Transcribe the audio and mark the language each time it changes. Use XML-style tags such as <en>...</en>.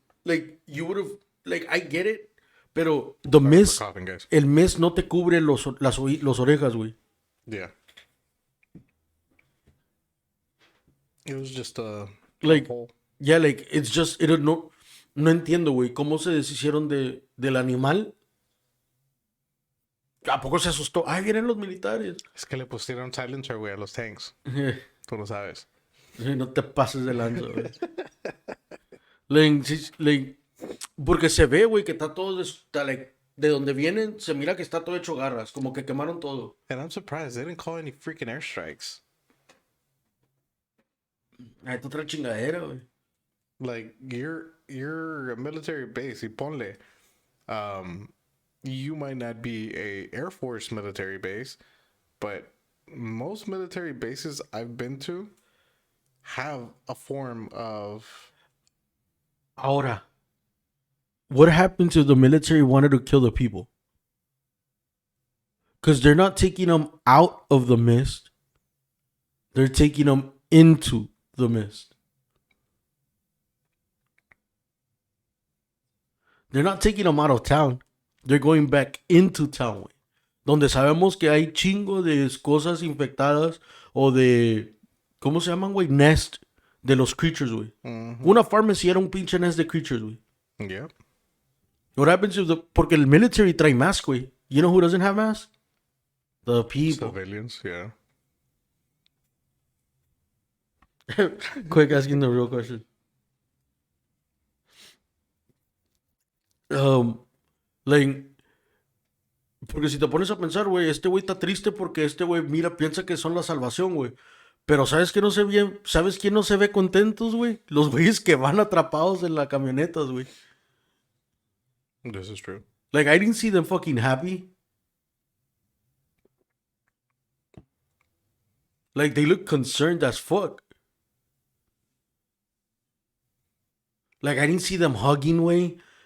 <en>Like, you would have, like, I get it, pero the Sorry mist, for coughing, guys.</en> <es>el mist no te cubre los orejas, güey.</es> <en>Yeah. It was just a Like, hole. yeah, like, it's just,</en> <es>no entiendo, güey, cómo se deshicieron del animal. ¿A poco se asustó? Ay, vienen los militares. Es que le pusieron silencer, güey, a los tanks. Tú lo sabes. No te pases de lanza, güey. Like, porque se ve, güey, que está todo, like, de donde vienen, se mira que está todo hecho garras, como que quemaron todo.</es> <en>And I'm surprised they didn't call any freaking airstrikes.</en> <es>Ay, tú otra chingadera, güey.</es> <en>Like you're a military base,</en> <es>y ponle.</es> <en>You might not be a Air Force military base, but most military bases I've been to have a form of. Ahora, what happens if the military wanted to kill the people? Because they're not taking them out of the mist. They're taking them into the mist. They're not taking them out of town. They're going back into town, güey.</en> <es>Donde sabemos que hay chingo de cosas infectadas o de... ¿Cómo se llaman, güey? Nest de los creatures, güey. Una pharmacy era un pinche nest de creatures, güey.</es> <en>Yeah. What happens if</en> <es>porque el</es> <en>military trae mask, güey. You know who doesn't have mask? The people. Civilians, yeah. Quick, asking the real question.</en> <es>Like, porque si te pones a pensar, güey, este güey está triste porque este güey, mira, piensa que son la salvación, güey. Pero ¿sabes que no se ve? ¿Sabes quién no se ve contentos, güey? Los güeyes que van atrapados en las camionetas, güey.</es> <en>This is true. Like, I didn't see them fucking happy. Like, they look concerned as fuck. Like, I didn't see them hugging way.</en>